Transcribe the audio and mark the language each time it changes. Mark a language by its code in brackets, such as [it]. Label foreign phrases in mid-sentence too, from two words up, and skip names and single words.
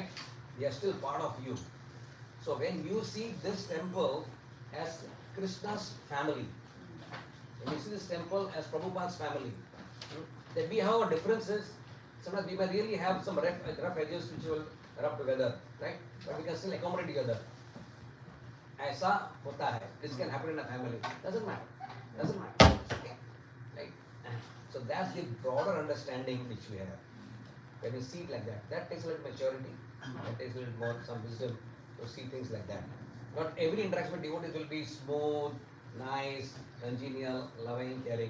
[en] They are still part of you. So when you see this temple as Krishna's family, when you see this temple as Prabhupada's family, then we have our differences. Sometimes we may really have some rough edges which will rub together, right? But we can still accommodate together. [hi] ऐसा होता है. [en] This can happen in a family. Doesn't matter. Okay. Right? So So that's the broader understanding which we have. When you see it like that, that takes a little maturity, that takes a little more some wisdom to see things like that. Not every interaction with devotees will be smooth, nice, congenial, loving, caring.